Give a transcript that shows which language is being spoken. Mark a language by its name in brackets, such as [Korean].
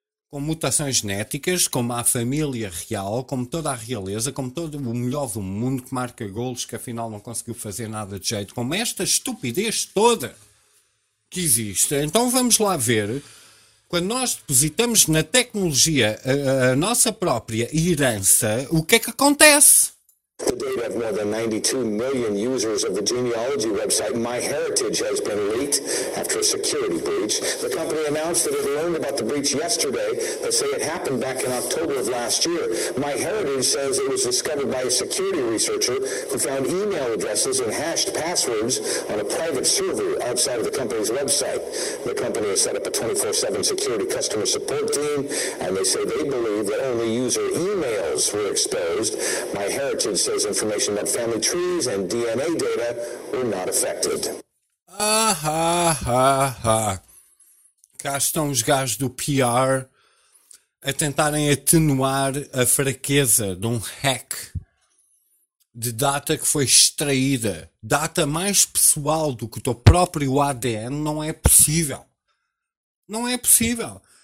[Portuguese] com mutações genéticas, como a família real, como toda a realeza, como todo o melhor do mundo que marca golos, que afinal não conseguiu fazer nada de jeito, como esta estupidez toda que existe. Então vamos lá ver, quando nós depositamos na tecnologia a nossa própria herança, o que é que acontece? [English] To date, of more than 92 million users of the genealogy website MyHeritage has been leaked after a security breach. The company announced that it learned about the breach yesterday, but say it happened back in October of last year. MyHeritage says it was discovered by a security researcher who found email addresses and hashed passwords on a private server outside of the company's website. The company has set up a 24/7 security customer support team, and they say they believe that only user emails were exposed. MyHeritage says information that family trees and DNA data were not affected. Ah, ha, ha, ha. [Portuguese] Cá estão os gajos do PR a tentarem atenuar a fraqueza de um hack de data que foi extraída. Data mais pessoal do que o teu próprio ADN não é possível. Não é possível.